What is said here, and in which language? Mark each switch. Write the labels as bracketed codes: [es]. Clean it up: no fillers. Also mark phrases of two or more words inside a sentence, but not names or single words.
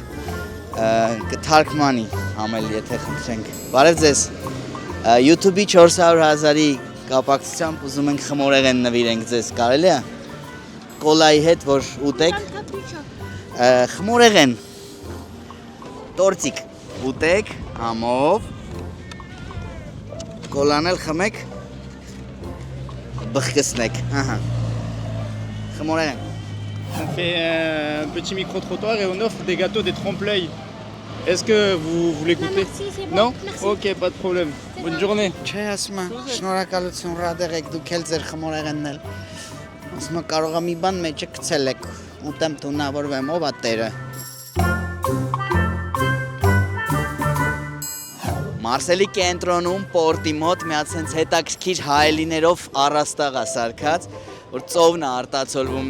[hy] Կթարգմանի համել եթե խնդրենք։ Բարև ձեզ։ YouTube-ի 400,000-ի կապակցությամբ ուզում ենք խմորեղեն նվիրենք ձեզ, կարելի է։ Կոլայի հետ որ ուտեք։ Խմորեղեն։ Տորտիկ ուտեք համով, կոլան էլ խմեք, բխկսնեք, խմորեղեն։ [fr] On fait un petit micro-trottoir et on offre des gâteaux, des trompe-l'œil. Est-ce que vous voulez goûter? Merci, c'est bon. Non? Merci. Ok, pas de problème. Bonne journée. [hy] Չէ, ասում եմ, շնորհակալություն ռադեղ եք դուք էլ ձեր խմորեղենն էլ։ Ասում եմ, կարող է մի բան մեջը գցել եք, ուտեմ թունավորվեմ, ով է տերը։ Մարսելի կենտրոնում պորտի մոտ միած հենց հետաքրքիր հայելիներով առաստաղ է սարքած, որ ծովն է արտացոլվում